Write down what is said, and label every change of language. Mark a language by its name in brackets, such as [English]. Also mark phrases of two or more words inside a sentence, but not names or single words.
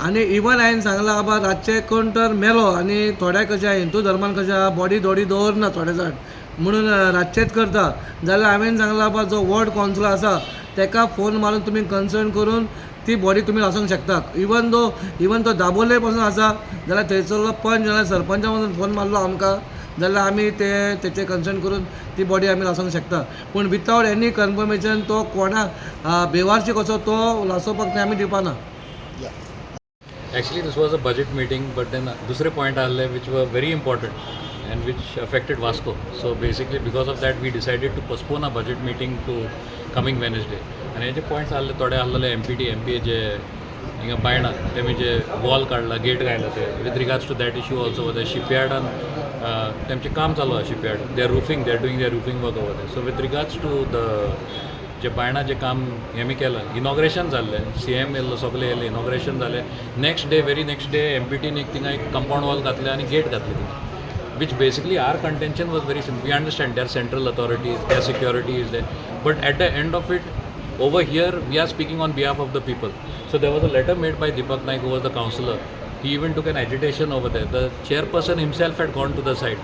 [Konkani] आनी इवन हांवें सांगलां बाबा रातचे कोण तर मेलो आनी थोड्या कशें हिंदू धर्मान कशें आहा बॉडी दवरना थोडे जाण म्हणून रातचेच करता जाल्यार हांवें सांगलां बाबा जो [English] ward councillor [Konkani] आसा ताका फोन मारून तुमी कन्सर्न करून ती बॉडी तुमी लासूंक शकता. इवन तो दाबोले पासून आसा जाल्यार थंयसरलो पंच जाल्यार सरपंचा पासून फोन मारलो आमकां जाल्यार आमी तेचे कन्सर्न करून ती बॉडी आमी लासूंक शकता. पूण [English] without any confirmation [Konkani] तो कोणाक बेवारशी कसो तो लासोवपाक ते आमी दिवपाना. [English] Actually, this was a budget meeting, but then [Konkani] dusre point aahle [English] which were very important and which affected Vasco. So basically, because of that, we decided to postpone our budget meeting to coming Wednesday. [Konkani] And हे जे points aahle थोडे आहलेले MPA जे हिंगा बायणा तेमी जे वॉल काडला गेट घायला ते [English] with regards to that issue also the shipyard [Konkani] and तेमचे काम चालू आहे shipyard. [English] They are doing their roofing work over there. So with regards to the [Konkani] जे बायणा जे काम हेमी केलं इनॉग्रेशन जाल्लें CM येयल्लो सगळे येयले इनॉग्रेशन जालें. [English] very next day [Konkani] MPटीन एक थिंगा एक [English] compound wall [Konkani] घातलें आनी गेट घातली थिंगा [English] which basically our contention was very simple. We understand there are central authorities, their security is there, but at the end of it over here we are speaking on behalf of the people. So there was a letter made by Deepak Naik who was the councillor. He even took an agitation over there. The chairperson himself had gone to the site.